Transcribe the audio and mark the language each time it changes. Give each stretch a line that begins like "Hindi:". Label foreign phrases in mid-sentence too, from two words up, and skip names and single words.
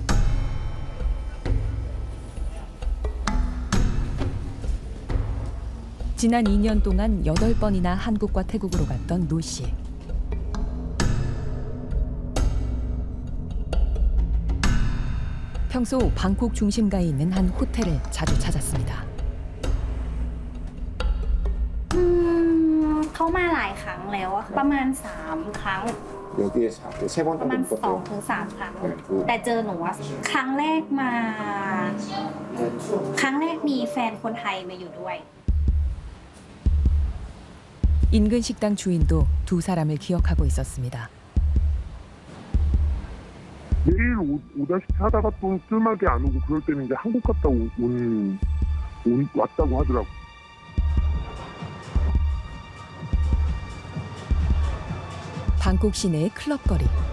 Korean: 지난 2년 동안 8번이나 한국과 태국으로 갔던 노 씨. 평소 방콕 중심가에 있는 한 호텔을 자주 찾았습니다.
Thai: เขามาหลายครั้งแล้วอะประมาณ3 ครั้ง
Korean: 여기에 세 번
Thai: ประ
Korean: 정도
Thai: มาณ
Korean: 묵었대요.
Thai: 2 ถึง 3 ครั้ง แต่เจอหนูอะครั้งแรกมา ครั้งแรกมีแฟนคนไทยมาอยู่ด้วย
Korean: 인근 식당 주인도 두 사람을 기억하고 있었습니다. 매일 오다시피 하다가 또 뜸하게 안 오고 그럴 때는 이제 한국 갔다 왔다고 하더라고. 방콕 시내의 클럽 거리.